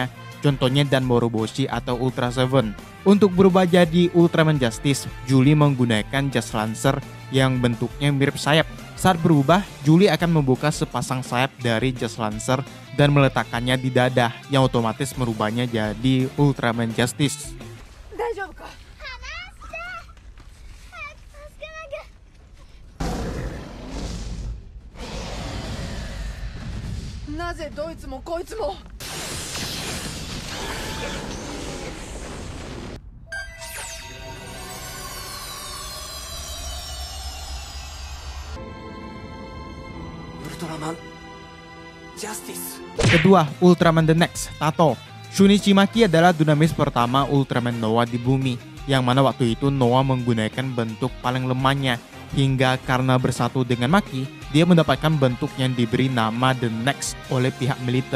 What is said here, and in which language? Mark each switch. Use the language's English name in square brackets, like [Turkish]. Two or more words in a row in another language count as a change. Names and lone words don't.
[Indonesian] Contohnya Dan Moroboshi atau Ultra Seven. Untuk berubah jadi Ultraman Justice, Julie menggunakan Just Lancer yang bentuknya mirip sayap. Saat berubah, Julie akan membuka sepasang sayap dari Just Lancer dan meletakkannya di dada, yang otomatis merubahnya jadi Ultraman Justice. [Japanese] なぜどいつもこいつも Ultraman Justice. [Indonesian] Kedua, Ultraman The Next, Tato. Shunichi Maki adalah dinamis pertama Ultraman Noah di bumi, yang mana waktu itu Noah menggunakan bentuk paling lemahnya, hingga karena bersatu dengan Maki, dia mendapatkan bentuk yang diberi nama The Next oleh pihak militer.